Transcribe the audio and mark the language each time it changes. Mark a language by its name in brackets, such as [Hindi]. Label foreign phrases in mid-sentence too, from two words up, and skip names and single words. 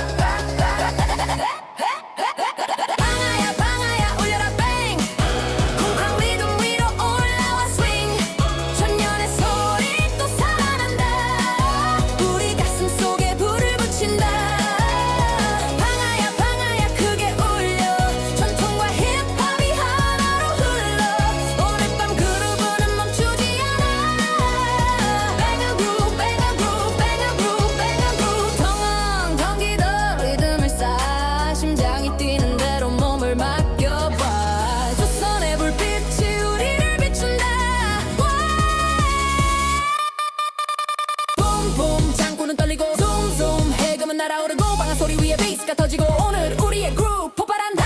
[Korean] 방아야 방아야 울려라 뱅 쿵쾅 리듬 위로 올라와 스윙 천년의 소리 또 살아난다 우리 가슴 속에 불을 붙인다 방아야 방아야 크게 울려 전통과 힙합이 하나로 흘러 오늘 밤 그루브는 멈추지 않아 [English] Bang a groove bang a groove bang a groove bang a groove [Korean] 덩엉 덩기던 리듬을 쌓아 심장이 뛰는 대로 몸을 맡겨봐 조선의 불빛이 우리를 비춘다 붐붐 장구는 떨리고 쏨쏨 해금은 날아오르고 방아 소리 위에 베이스가 터지고 오늘 우리의 그루브 폭발한다